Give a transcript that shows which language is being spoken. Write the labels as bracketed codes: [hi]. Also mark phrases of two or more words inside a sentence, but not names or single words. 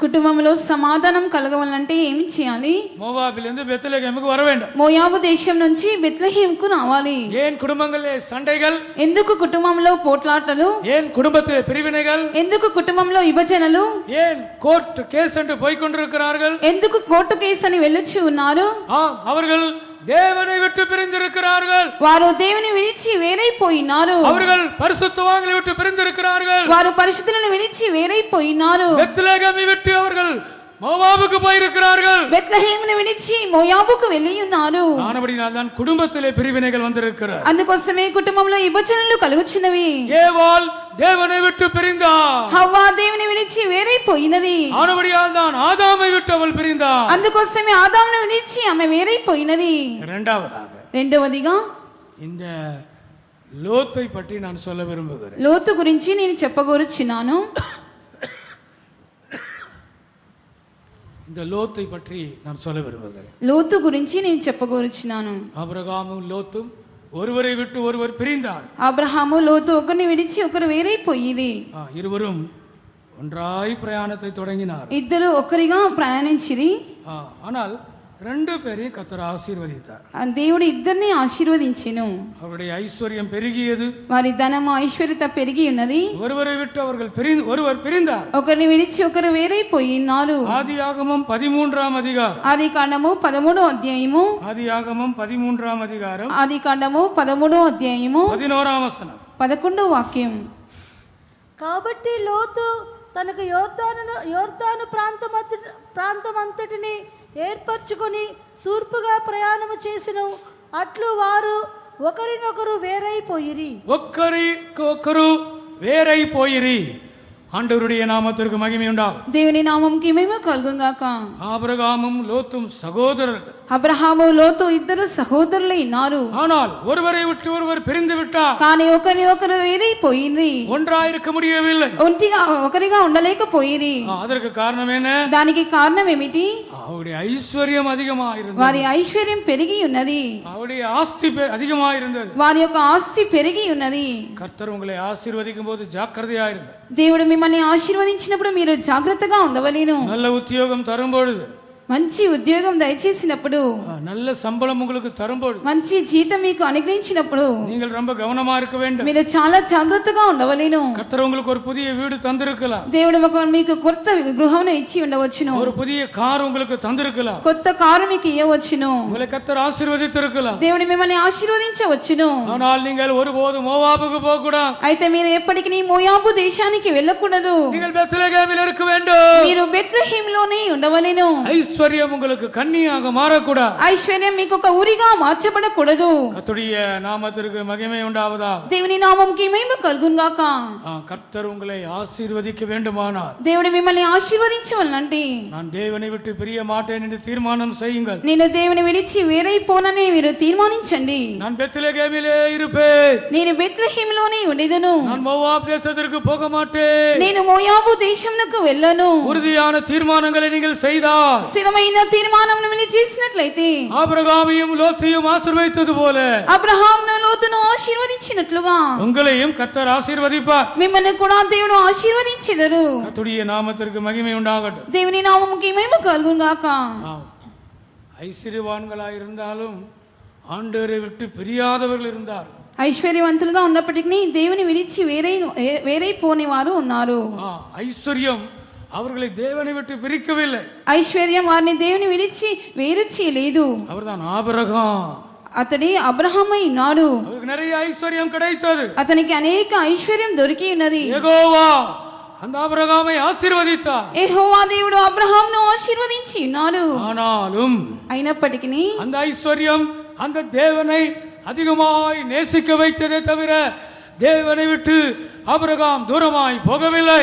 [te] కుటుంబంలో సమాధానం కలగవాలంటే ఏమి చేయాలి? [ta] மோவாபிலிருந்து பெத்லகேமுக்கு வர வேண்டும். [te] మోయాబు దేశం నుంచి బెత్లెహేంకు రావాలి. [ta] ஏன் குடும்பங்களிலே சண்டைகள்? [te] ఎందుకు కుటుంబంలో పోట్లాటలు? [ta] ஏன் குடும்பத்திலே பிரிவினைகள்? [te] ఎందుకు కుటుంబంలో విభజనలు? [ta] ஏன் கோர்ட் கேஸ் என்று போய் கொண்டிருக்கிறார்கள்? [te] ఎందుకు కోర్టు కేసు అని వెళ్ళొచ్చి ఉన్నారు? [ta] அவர்கள் தேவனை விட்டு பிரிந்திருக்கிறார்கள். [te] వారు దేవుని విడిచి వేరైపోయినారు. [ta] அவர்கள் பரிசுத்தவான்களை விட்டு பிரிந்திருக்கிறார்கள். [te] వారు పరిశుద్ధులను విడిచి వేరైపోయినారు. [ta] பெத்லகேமை விட்டு அவர்கள் மோவாபுக்கு போயிருக்கிறார்கள். [te] బెత్లెహేమును విడిచి మోయాబుకు వెళ్ళి ఉన్నారు. [ta] ஆனபடியால் தான் குடும்பத்திலே பிரிவினைகள் வந்திருக்கிறது. [te] అందుకోసమే కుటుంబంలో విభజనలు కలుగుచున్నవి. [ta] ஏவாள் தேவனை விட்டு பிரிந்தாள். [te] హవ్వ దేవుని విడిచి వేరైపోయినది. [ta] ஆனபடியால் தான் ஆதாமை விட்டு அவள் பிரிந்தாள். [te] అందుకోసమే ఆదామును విడిచి ఆమె వేరైపోయినది. రెండవదిగా [ta] இந்த லோத்தை பற்றி நான் சொல்ல விரும்புகிறேன். [te] లోతు గురించి నేను చెప్పగోరుచున్నాను. [ta] இந்த லோத்தை பற்றி நான் சொல்ல விரும்புகிறேன். [te] లోతు గురించి నేను చెప్పగోరుచున్నాను. [ta] ஆபிரகாமும் லோத்தும் ஒருவரை விட்டு ஒருவர் பிரிந்தார். [te] అబ్రహాము లోతు ఒకరిని విడిచి ఒకరు వేరైపోయిరి. [ta] இருவரும் ஒன்றாய் பிரயாணத்தை தொடங்கினார். [te] ఇద్దరు ఒకరిగా ప్రయాణించిరి. [ta] ஆனால் ரெண்டு பேரையும் கர்த்தர் ஆசீர்வதித்தார். [te] దేవుడు ఇద్దరిని ఆశీర్వదించెను. [ta] அவருடைய ஐஸ்வர்யம் பெருகியது. [te] వారి ధనము ఐశ్వర్యత పెరిగి ఉన్నది. [ta] ஒருவரை விட்டு அவர்கள் ஒருவர் பிரிந்தார். [te] ఒకరిని విడిచి ఒకరు వేరైపోయినారు. [ta] ஆதியாகமம் 13ஆம் அதிகாரம். [te] ఆదికాండము 13వ అధ్యాయము. [ta] ஆதியாகமம் 13ஆம் அதிகாரம். [te] ఆదికాండము 13వ అధ్యాయము 11వ వచనం. 11వ వాక్యం. కాబట్టి లోతు తనకు యోర్దాను ప్రాంతమంతటిని ఏర్పరచుకొని తూర్పుగా ప్రయాణము చేసెను. అట్లు వారు ఒకరినొకరు వేరైపోయిరి. [ta] ஆண்டவருடைய நாமத்திற்கு மகிமை உண்டாகும். [te] దేవుని నామముకి మహిమ కలుగును గాక. [ta] ஆபிரகாமும் லோத்தும் சகோதரர்கள். [te] అబ్రహాము లోతు ఇద్దరు సహోదరులై ఉన్నారు. [ta] ஆனால் ஒருவரை விட்டு ஒருவர் பிரிந்து விட்டார். [te] కానీ ఒకరిని ఒకరు వేరైపోయిరి. [ta] ஒன்றாயிருக்க முடியவில்லை. [te] ఒకరిగా ఉండలేకపోయిరి. [ta] அதற்கு காரணம் என்ன? [te] దానికి కారణం ఏమిటి? [ta] அவருடைய ஐஸ்வர்யம் அதிகமாயிருந்தது. [te] వారి ఐశ్వర్యం పెరిగి ఉన్నది. [ta] அவருடைய ஆஸ்தி அதிகமாயிருந்தது. [te] వారి యొక్క ఆస్తి పెరిగి ఉన్నది. [ta] கர்த்தர் உங்களை ஆசீர்வதிக்கும் போது ஜாக்கிரதையாயிருங்கள். [te] దేవుడు మిమ్మల్ని ఆశీర్వదించినప్పుడు మీరు జాగ్రత్తగా ఉండవలేను. [ta] நல்ல உத்தியோகம் தரும்பொழுது, [te] మంచి ఉద్యోగం దయచేసినప్పుడు, [ta] நல்ல சம்பளம் உங்களுக்கு தரும்போது, [te] మంచి జీతం మీకు అనుగ్రహించినప్పుడు [ta] நீங்கள் ரொம்ப கவனமா இருக்க வேண்டும். [te] మీరు చాలా జాగ్రత్తగా ఉండవలేను. [ta] கர்த்தர் உங்களுக்கு ஒரு புதிய வீடு தந்திருக்கலாம். [te] దేవుడు మీకు కొత్త గృహమును ఇచ్చి ఉండవచ్చును. [ta] ஒரு புதிய கார் உங்களுக்கு தந்திருக்கலாம். [te] కొత్త కారు మీకు ఇవ్వవచ్చును. [ta] உங்களை கர்த்தர் ஆசீர்வதித்திருக்கலாம். [te] దేవుడు మిమ్మల్ని ఆశీర్వదించవచ్చును. [ta] ஆனால் நீங்கள் ஒருபோதும் மோவாபுக்கு போக கூடாது. [te] అయితే మీరు ఎప్పటికీ మోయాబు దేశానికి వెళ్ళకూడదు. [ta] நீங்கள் பெத்லகேமில் இருக்க வேண்டும். [te] మీరు బెత్లెహేములోనే ఉండవలెను. [ta] ஐஸ்வர்யம் உங்களுக்கு கன்னியாக மாறக்கூடாது. [te] ఐశ్వర్యం మీకు ఒక ఊరిగా మార్చబడకూడదు. [ta] கர்த்தருடைய நாமத்திற்கு மகிமை உண்டாவதாக. [te] దేవుని నామముకి మహిమ కలుగును గాక. [ta] கர்த்தர் உங்களை ஆசீர்வதிக்க வேண்டுமானால், [te] దేవుడు మిమ్మల్ని ఆశీర్వదించవలనంటే, [ta] நான் தேவனை விட்டு பிரிய மாட்டேன் என்று தீர்மானம் செய்யுங்கள். [te] నేను దేవుని విడిచి వేరైపోనని మీరు తీర్మానించండి. [ta] நான் பெத்லகேமிலே இருப்பேன். [te] నేను బెత్లెహేములోనే ఉండేదను. [ta] நான் மோவாப் தேசத்திற்கு போக மாட்டேன். [te] నేను మోయాబు దేశమునకు వెళ్ళను. [ta] உறுதியான தீர்மானங்களை நீங்கள் செய்தால், [te] స్థిరమైన తీర్మానమును మీరు చేసినట్లయితే, [ta] ஆபிரகாமையும் லோத்தையும் ஆசீர்வதித்தது போல [te] అబ్రహామును లోతును ఆశీర్వదించినట్లుగా [ta] உங்களையும் கர்த்தர் ஆசீர்வதிப்பார். [te] మిమ్మల్ని కూడా దేవుడు ఆశీర్వదించెదరు. [ta] கர்த்தருடைய நாமத்திற்கு மகிமை உண்டாகட்டும். [te] దేవుని నామముకి మహిమ కలుగును గాక. [ta] ஐஸ்வர்யவான்களாய் இருந்தாலும் ஆண்டவரை விட்டு பிரியாதவர்கள் இருந்தார். [te] ఐశ్వర్యవంతులుగా ఉన్నప్పటికీ దేవుని విడిచి వేరైపోని వారు ఉన్నారు. [ta] ஐஸ்வர்யம் அவர்களை தேவனை விட்டு பிரிக்கவில்லை. [te] ఐశ్వర్యం వారిని దేవుని విడిచి వేరు చేయలేదు. [ta] அவர்தான் ஆபிரகாம். [te] అతడి అబ్రహాము అయినాడు. [ta] அவருக்கு நிறைய ஐஸ்வர்யம் கிடைத்தது. [te] అతనికి అనేక ఐశ్వర్యం దొరికి ఉన్నది. [ta] యెహోవా அந்த ஆபிரகாமை ஆசீர்வதித்தார். [te] యెహోవా దేవుడు అబ్రహామును ఆశీర్వదించి ఉన్నాడు. [ta] ஆனாலும் [te] అయినప్పటికీ [ta] அந்த ஐஸ்வர்யம் அந்த தேவனை அதிகமாய் நேசிக்க வைத்ததே தவிர தேவனை விட்டு ஆபிரகாம் தூரமாய் போகவில்லை.